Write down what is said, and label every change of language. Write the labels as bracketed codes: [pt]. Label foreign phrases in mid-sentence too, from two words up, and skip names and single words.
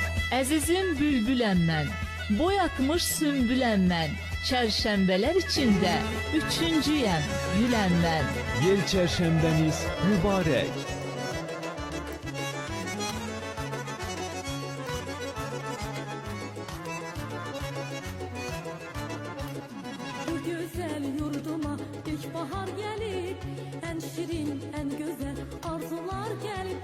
[az] Əzizim bülbüləm mən, boy atmış sümbüləm mən. Çərşənbələr içində üçüncüyəm, güləm mən. Yel çərşənbəniz mübarək. [tr] Bu güzel yurduma ilkbahar gelip, en şirin, en güzel arzular gelip.